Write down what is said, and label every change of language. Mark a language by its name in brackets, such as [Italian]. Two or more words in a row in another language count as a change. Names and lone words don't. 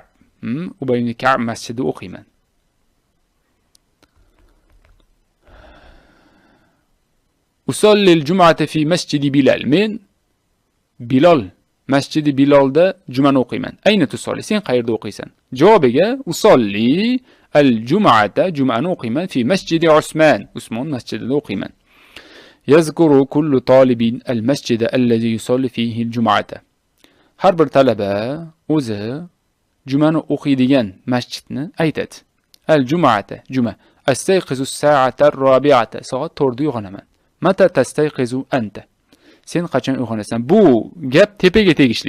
[Uzbek] Ubay ibn Ka'b masjidida o'qiyman. [Arabic] أصلي الجمعة في مسجد بلال. [Uzbek] Men Bilal masjidi Bilalda jumani o'qiyman. [Arabic] أين تصلي? [Uzbek] Sen qayerda o'qiysan? [Arabic] Javobiga أصلي الجمعة [Uzbek] jumani o'qiyman [Arabic] في مسجد عثمان. [Uzbek] Usmon masjidida o'qiyman. [Arabic] يذكر كل طالب المسجد الذي يصلي فيه الجمعة. [Uzbek] Har bir talaba o'zi jumani o'qiydigan masjidni aytadi. [Arabic] الجمعة, juma. أستيقظ الساعة الرابعة. [Uzbek] Soat 4da uyg'onaman. [Arabic] متى تستيقظ أنت? [Uzbek] Sen qachon uyg'onasan? Bu gap tepaga tegishli.